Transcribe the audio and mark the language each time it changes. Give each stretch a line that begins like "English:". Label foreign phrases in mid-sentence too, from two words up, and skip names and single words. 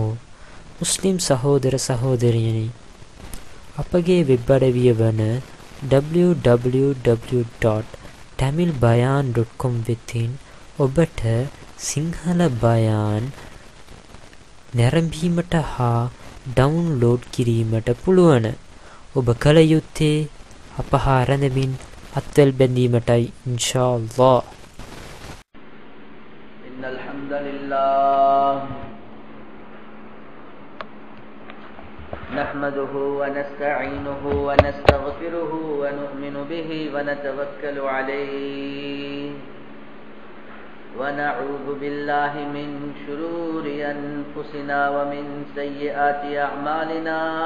Sinhala: මුස්ලිම් සහෝදර සහෝදරියනි, අපගේ වෙබ් අඩවිය වන www.tamilbayan.com වෙතින් ඔබට සිංහල බයාන් නැරඹීමට හා ඩවුන්ලෝඩ් කිරීමට පුළුවන. ඔබ කල යුත්තේ අප හා රැඳමින් අත්වැල් බැඳීමටයි
Arabic: إن شاء الله. إن الحمد لله نحمده ونستعينه ونستغفره ونؤمن به ونتوكل عليه ونعوذ بالله من شرور أنفسنا ومن سيئات أعمالنا